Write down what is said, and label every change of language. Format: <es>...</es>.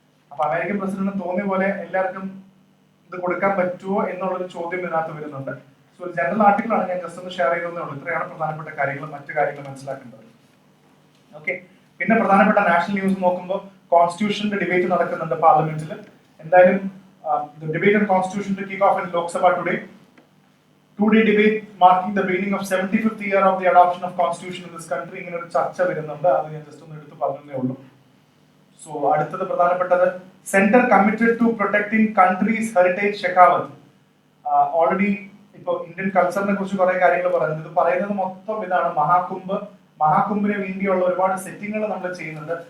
<ml>അപ്പൊ American president തോന്നിയ പോലെ എല്ലാവർക്കും ഇത് കൊടുക്കാൻ പറ്റുമോ എന്നുള്ളൊരു ചോദ്യം ഇതിനകത്ത് വരുന്നുണ്ട്. സോ ഒരു ജനറൽ ആർട്ടിക്കിൾ ആണ്, ഞാൻ ജസ്റ്റ് ഒന്ന് ഷെയർ ചെയ്തേ ഉള്ളൂ. ഇത്രയാണ് പ്രധാനപ്പെട്ട കാര്യങ്ങൾ, മറ്റു കാര്യങ്ങൾ മനസ്സിലാക്കേണ്ടത്. ഓക്കെ, പിന്നെ പ്രധാനപ്പെട്ട നാഷണൽ ന്യൂസ് നോക്കുമ്പോൾ കോൺസ്റ്റിറ്റ്യൂഷന്റെ ഡിബേറ്റ് നടക്കുന്നുണ്ട് പാർലമെന്റിൽ. എന്തായാലും</ml> <en>the debate on constitution to kick off in Lok Sabha today. Two-day debate marking the beginning of 75th year of the adoption of constitution in this country.</en> <ml>ഇങ്ങനെ ഒരു ചർച്ച വരുന്നുണ്ട്. അത് ഞാൻ ജസ്റ്റ് ഒന്ന് എടുത്ത് പറഞ്ഞതേ ഉള്ളൂ. സോ അടുത്തത് പ്രധാനപ്പെട്ടത്, centre committed to protecting countries heritage Shekhawat. Already ഇപ്പൊ ഇന്ത്യൻ കൾച്ചറിനെ കുറിച്ച് കുറെ കാര്യങ്ങൾ പറയുന്നത്. ഇത് പറയുന്നത് മൊത്തം ഇതാണ്, മഹാകുംഭിന് വേണ്ടിയുള്ള ഒരുപാട് സെറ്റിങ്ങുകൾ നമ്മൾ ചെയ്യുന്നുണ്ട്.</ml>